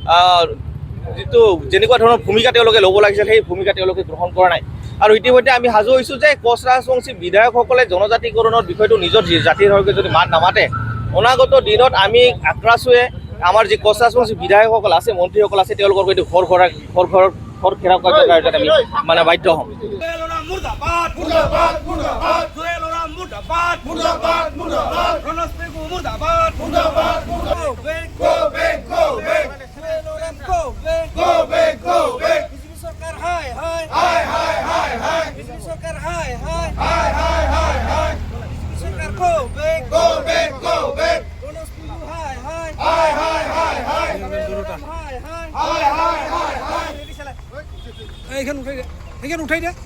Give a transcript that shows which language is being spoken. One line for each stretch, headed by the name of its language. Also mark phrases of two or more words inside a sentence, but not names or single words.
Assamese: যিটো যেনেকুৱা ধৰণৰ ভূমিকা তেওঁলোকে ল'ব লাগিছিল সেই ভূমিকা তেওঁলোকে গ্ৰহণ কৰা নাই আৰু ইতিমধ্যে আমি সাজু হৈছোঁ যে কোচ ৰাজবংশী বিধায়কসকলে জনজাতিকৰণৰ বিষয়টো নিজৰ জাতিৰ হকে যদি মাত নামাতে অনাগত দিনত আমি আক্ৰাছুৱে আমাৰ যি কোচ ৰাজবংশী বিধায়কসকল আছে মন্ত্ৰীসকল আছে তেওঁলোকৰ এইটো ঘৰ ঘেৰাও কৰাৰ আমি মানে বাধ্য হ'ম
Hindi: मुर्दाबाद मुर्दाबाद मुर्दाबाद জোয়েল ওরাম मुर्दाबाद मुर्दाबाद मुर्दाबाद রনস পেগু मुर्दाबाद मुर्दाबाद मुर्दाबाद
English: go back go back জোয়েল ওরাম go back go back go back
Bangla: বিজেপি সরকার হায় হায় হায় হায় হায় হায় বিজেপি সরকার হায় হায় হায় হায় হায় হায় বিজেপি সরকার
English: go back go back go back
Bangla: রনস পেগু হায় হায় হায় হায় হায় হায় হায় হায় হায় হায় হায় এইখান উঠাই দে